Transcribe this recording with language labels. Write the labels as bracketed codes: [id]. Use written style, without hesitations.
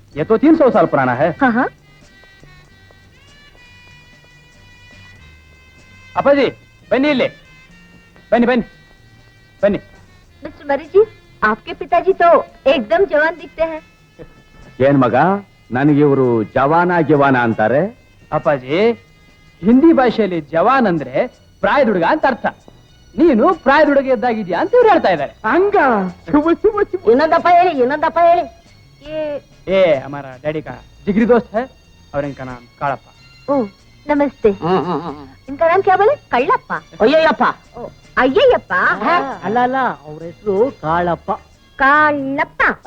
[hi] ये तो 300 साल पुराना है. हाँ. [kn] अप्पा जी, बनी ले, बनी. [hi] मिस्टर मरी जी, आपके पिताजी तो एकदम जवान दिखते हैं. [kn] ಏನ್ ಮಗ, ನನಗೆ ಇವರು ಜವಾನ ಅಂತಾರೆ. ಅಪ್ಪಾಜಿ, ಹಿಂದಿ ಭಾಷೆಯಲ್ಲಿ ಜವಾನ್ ಅಂದ್ರೆ ಪ್ರಾಯದ ಹುಡುಗ ಅಂತ ಅರ್ಥ. ನೀನು ಪ್ರಾಯದ ಹುಡುಗ ಇದ್ದಾಗಿದ್ಯಾ ಅಂತ ಇವ್ರು ಹೇಳ್ತಾ ಇದ್ದಾರೆ. ಹಂಗ ಇನ್ನೊಂದಪ್ಪ ಹೇಳಿ. [hi] ಏ हमारा डैडी का जिगरी दोस्त है और इनका नाम काड़प्पा. ओह, नमस्ते. इनका नाम क्या बोले? कಳ್ಳಪ್ಪ. [kn] ಅಯ್ಯಯ್ಯಪ್ಪ. ಅಯ್ಯಯ್ಯಪ್ಪ. ಅಲ್ಲ ಅವ್ರ ಹೆಸರು ಕಾಳಪ್ಪ. ಕಾಳಪ್ಪ.